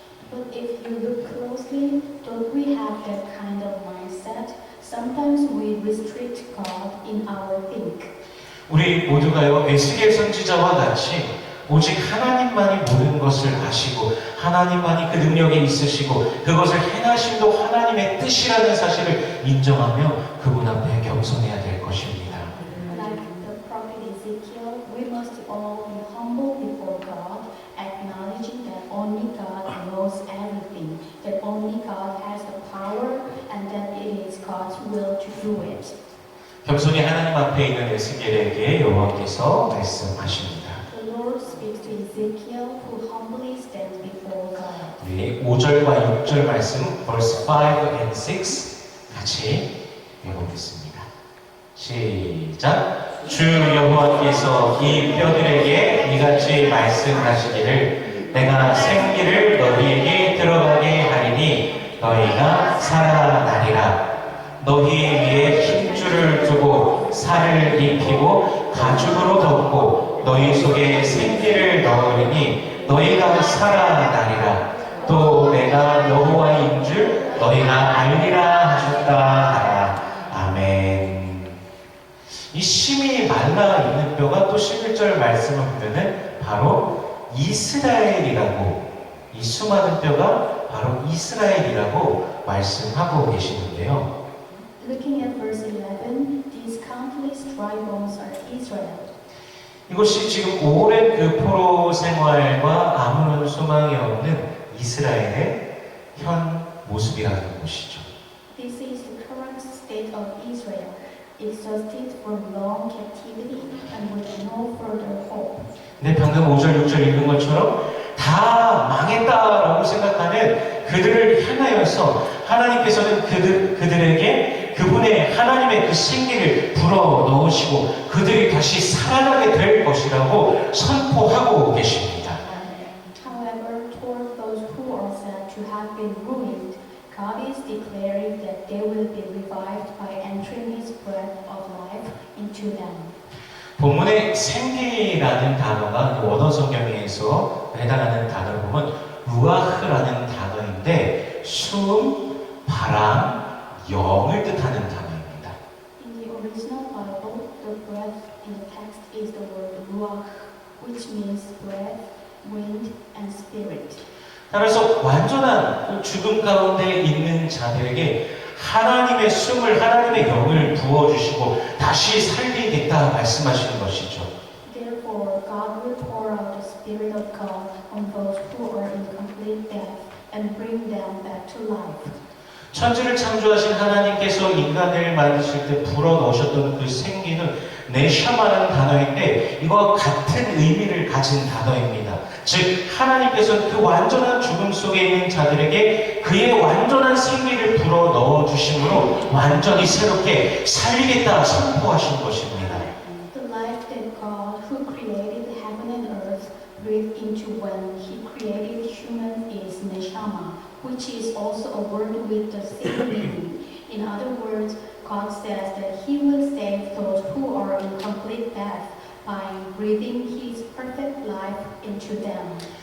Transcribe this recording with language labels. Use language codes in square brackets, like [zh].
[en] But if you look closely, don't we have that kind of mindset? Sometimes we restrict God in our think. [ko] 우리 모두가요, 에스겔 선지자와 같이 오직 하나님만이 모든 것을 아시고 하나님만이 그 능력이 있으시고 그것을 행하심도 하나님의 뜻이라는 사실을 인정하며 그분 앞에 겸손해야 될 것입니다. [en] Like the prophet Ezekiel, we must all be humble before God, acknowledging that only God knows everything, that only God has the power, and that it is God's will to do it. [ko] 겸손히 하나님 앞에 있는 에스겔에게 여호와께서 말씀하십니다. [en] The Lord speaks to Ezekiel, who humbly stands before God. [ko] 우리 5절과 6절 말씀, [en] verse 5 and 6 [ko] 같이 읽어보겠습니다. 시작. 주 여호와께서 이 뼈들에게 이같이 말씀하시기를 내가 생기를 너희에게 들어가게 하리니 너희가 살아나리라. 너희 위에 힘줄을 두고 살을 입히고 가죽으로 덮고 너희 속에 생기를 넣으리니 너희가 살아나리라. 또 내가 여호와인 줄 너희가 알리라 하셨다 하라. 아멘. 이 심히 말라 있는 뼈가 또 11절 말씀을 보면은 바로 이스라엘이라고, 이 수많은 뼈가 바로 이스라엘이라고 말씀하고 계시는데요. [en] Looking at verse 11, these countless dry bones are Israel. [ko] 이것이 지금 오랜 그 포로 생활과 아무런 소망이 없는 이스라엘의 현 모습이라는 것이죠. [en] This is the current state of Israel, exhausted from long captivity and with no further hope. [ko] 근데 방금 5절, 6절 읽은 것처럼 다 망했다라고 생각하는 그들을 향하여서 하나님께서는 그들에게 그분의 하나님의 그 생기를 불어 넣으시고 그들이 다시 살아나게 될 것이라고 선포하고 계십니다. [en] However, toward those who are said to have been ruined, God is declaring that they will be revived by entering His breath of life into them. [ko] 본문의 생기라는 단어가 원어 성경에서 해당하는 단어를 보면 루아흐라는 단어인데 숨, 바람, 영을 뜻하는 단어입니다. [en] In the original Bible, the breath in the text is the word ruach, which means breath, wind, and spirit. [ko] 따라서 완전한 그 죽음 가운데 있는 자들에게 하나님의 숨을, 하나님의 영을 부어주시고 다시 살리겠다 말씀하시는 것이죠. [en] Therefore, But God will pour out the Spirit of God on those who are in complete death and bring them back to life. [ko] 천지를 창조하신 하나님께서 인간을 만드실 때 불어넣으셨던 그 생기는 네샤마라는 단어인데 이와 같은 의미를 가진 단어입니다. 즉 하나님께서 그 완전한 죽음 속에 있는 자들에게 그의 완전한 생기를 불어넣어 주심으로 완전히 새롭게 살리겠다 선포하신 것입니다. [en] The life that God, who created heaven and earth, breathed into when He created human is neshama, which is also a word with the same meaning. In other words, God says that He will save those who are in complete death by breathing His perfect life into them.